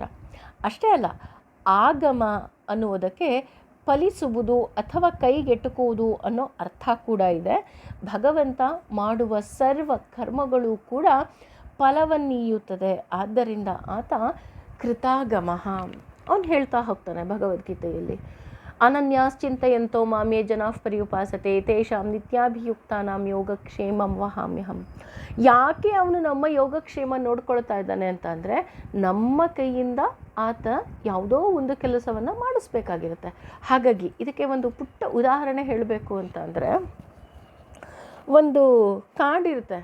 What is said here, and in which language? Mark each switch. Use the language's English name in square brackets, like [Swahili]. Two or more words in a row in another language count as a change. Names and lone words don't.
[Kannada] ಅಷ್ಟೇ ಅಲ್ಲ, ಆಗಮ ಅನ್ನುವುದಕ್ಕೆ ಫಲಿಸುವುದು ಅಥವಾ ಕೈಗೆಟುಕುವುದು ಅನ್ನೋ ಅರ್ಥ ಕೂಡ ಇದೆ. ಭಗವಂತ ಮಾಡುವ ಸರ್ವ ಕರ್ಮಗಳು ಕೂಡ ಫಲವನ್ನೀಯುತ್ತದೆ. ಆದ್ದರಿಂದ ಆತ ಕೃತಾಗಮ. ಅವನು ಹೇಳ್ತಾ ಹೋಗ್ತಾನೆ ಭಗವದ್ಗೀತೆಯಲ್ಲಿ, [Sanskrit] ಅನನ್ಯಾಶ್ಚಿಂತಯಂತೋ ಮಾಮೇ ಜನಾಃ ಪರ್ಯುಪಾಸತೆ ತೇಷಾಂ ನಿತ್ಯಾಭಿಯುಕ್ತಾನಾಂ ಯೋಗಕ್ಷೇಮಂ ವಹಾಮ್ಯಹಂ. [Kannada] ಯಾಕೆ ಅವನು ನಮ್ಮ ಯೋಗಕ್ಷೇಮ ನೋಡ್ಕೊಳ್ತಾ ಇದ್ದಾನೆ ಅಂತ ಅಂದರೆ, ನಮ್ಮ ಕೈಯಿಂದ ಆತ ಯಾವುದೋ ಒಂದು ಕೆಲಸವನ್ನು ಮಾಡಿಸ್ಬೇಕಾಗಿರುತ್ತೆ. ಹಾಗಾಗಿ ಇದಕ್ಕೆ ಒಂದು ಪುಟ್ಟ ಉದಾಹರಣೆ ಹೇಳಬೇಕು ಅಂತ ಅಂದರೆ, ಒಂದು ಕಾಡಿರುತ್ತೆ.